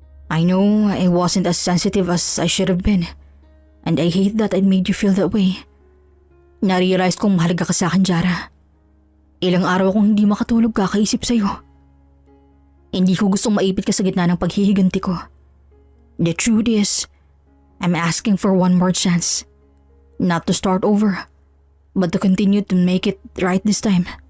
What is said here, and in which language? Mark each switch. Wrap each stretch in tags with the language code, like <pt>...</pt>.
<en>I know I wasn't as sensitive as I should have been. And I hate that I made you feel that way.</en> <tl>Na-realize kong mahalaga ka sa akin, Jara. Ilang araw akong hindi makatulog kakaisip sa'yo. Hindi ko gustong maipit ka sa gitna ng paghihiganti ko.</tl> <en>The truth is, I'm asking for one more chance. Not to start over, but to continue to make it right this time.</en>